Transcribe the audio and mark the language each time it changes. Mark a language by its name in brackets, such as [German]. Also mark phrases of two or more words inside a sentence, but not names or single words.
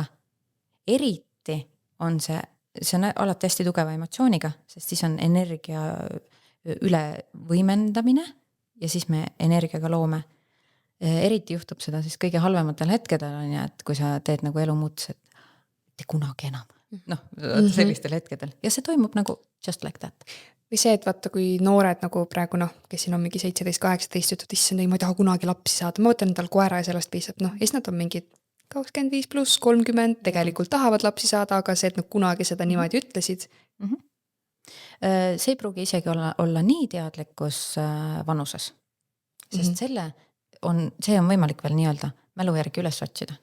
[Estonian] Eriti on see on alati hästi tugeva emotsiooniga, sest siis on energia üle võimendamine ja siis me energiaga loome. Eriti juhtub seda siis kõige halvematel hetkedel on ja, et kui sa teed nagu elu muutus, et mitte kunagi enam. Sellistel hetkedel. Ja see toimub nagu [English] just like that. [Estonian] Või see, et vaata, kui noored nagu praegu, kes siin on mingi 17-18, ütled, issand, ei, ma ei taha kunagi lapsi saada, ma võtan endal koera ja sellest piisab, ja siis nad on mingid 25 pluss 30, tegelikult tahavad lapsi saada, aga see, et nad kunagi seda niimoodi ütlesid. See ei pruugi isegi olla nii teadlikkus vanuses, sest see on võimalik veel nii-öelda mälu järgi üles otsida.